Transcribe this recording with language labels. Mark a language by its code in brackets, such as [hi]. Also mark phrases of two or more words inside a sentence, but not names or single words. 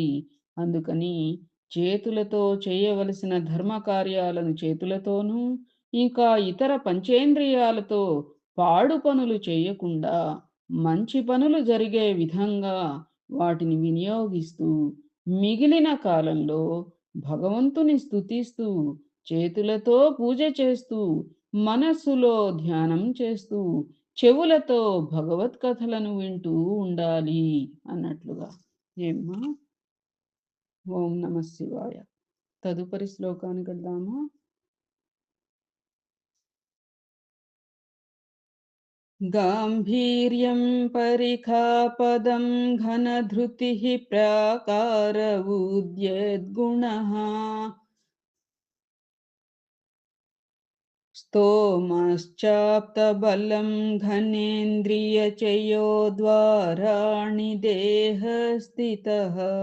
[te] అందుకని చేతులతో చేయవలసిన ధర్మ కార్యాలను చేతులతోనూ, ఇంకా ఇతర పంచేంద్రియాలతో పాడు పనులు చేయకుండా మంచి పనులు జరిగే విధంగా వాటిని వినియోగిస్తూ, మిగిలిన కాలంలో భగవంతుని స్తుతిస్తూ, చేతులతో పూజ చేస్తూ, మనస్సులో ధ్యానం చేస్తూ, చెవులతో భగవత్ కథలను వింటూ ఉండాలి అన్నట్లుగా. ఏమ్మా? [sa] ఓం నమః శివాయ. [te] తదుపరి శ్లోకానికి వెళ్దామా? [sa] गाम्भीर्यं परिखापदं घनधृतिः प्राकारवूद्यद्गुणः स्तोमश्चाप्तबलं घनेन्द्रियचयो द्वाराणि देहस्थितः